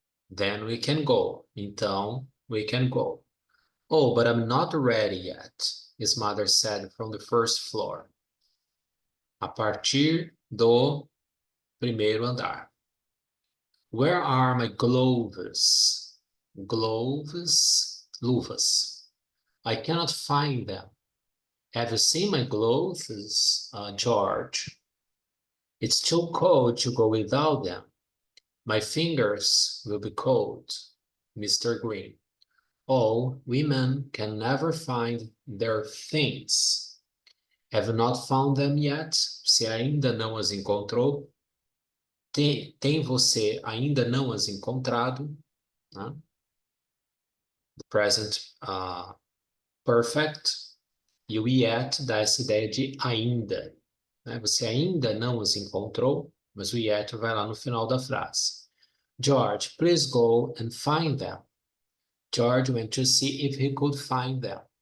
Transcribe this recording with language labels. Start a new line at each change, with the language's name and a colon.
English: Then we can go. Então, we can go. Oh, but I'm not ready yet, his mother said from the first floor.
Portuguese: A partir do primeiro andar.
English: Where are my gloves? Gloves, luvas. I cannot find them. Have you seen my gloves, George? It's too cold to go without them. My fingers will be cold, Mr. Green. Oh, women can never find their things. Have you not found them yet?
Portuguese: Se ainda não as encontrou, tem você ainda não as encontrado? Né?
English: The present perfect.
Portuguese: E o yet dá essa ideia de ainda. Né? Você ainda não os encontrou, mas o yet vai lá no final da frase.
English: George, please go and find them. George went to see if he could find them.